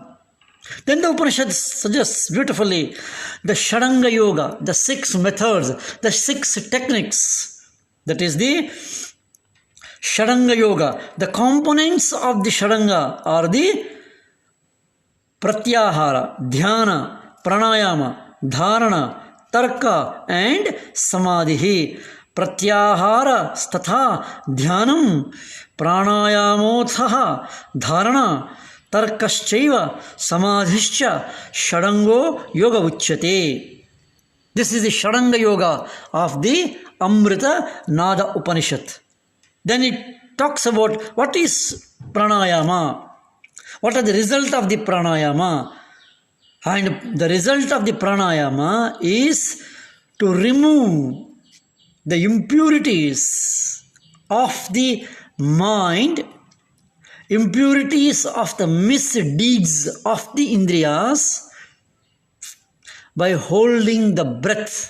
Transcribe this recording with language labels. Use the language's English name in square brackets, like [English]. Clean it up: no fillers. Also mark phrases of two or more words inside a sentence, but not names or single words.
[English] Then the Upanishad suggests beautifully the [Sanskrit] Shadanga Yoga, [English] the 6 methods, the 6 techniques. That is the [Sanskrit] Shadanga Yoga. [English] The components of the Shadanga are the [Sanskrit] Pratyahara, Dhyana, Pranayama, Dharana, Tarka and Samadhi. Pratyahara statha Dhyanam, Pranayamotsaha, Dharana, Tarkaschaiva, Samadhischa, Shadango Yoga Uchyate. [English] This is the Shadanga Yoga of the Amrita Nada Upanishad. Then it talks about what is pranayama, what are the result of the pranayama. And the result of the pranayama is to remove the impurities of the mind, impurities of the misdeeds of the Indriyas by holding the breath.